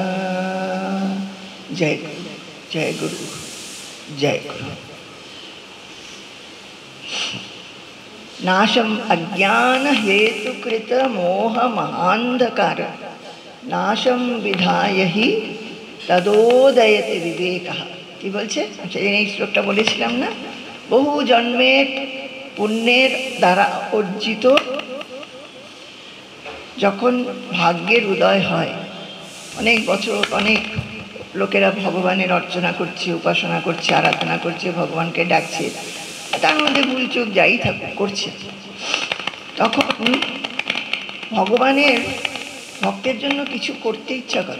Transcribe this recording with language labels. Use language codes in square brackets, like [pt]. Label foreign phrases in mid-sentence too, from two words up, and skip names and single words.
[sa] जय गुरु जय गुरु जय गुरु। नाशम अज्ञान हेतुकृत मोह महांधकार नाशम विधाय ही तदोदयते विवेकः। [bn] কি বলছে সেদিন এই শ্লোকটা বলেছিলাম না, বহু জন্মের পুণ্যের দ্বারা অর্জিত যখন ভাগ্যের উদয় হয়, অনেক বছর অনেক লোকেরা ভগবানের অর্চনা করছে, উপাসনা করছে, আরাধনা করছে, ভগবানকে ডাকছে, তার মধ্যে ভুল চুক যাই থাকুক করছে, তখন ভগবানের ভক্তের জন্য কিছু করতে ইচ্ছা করে।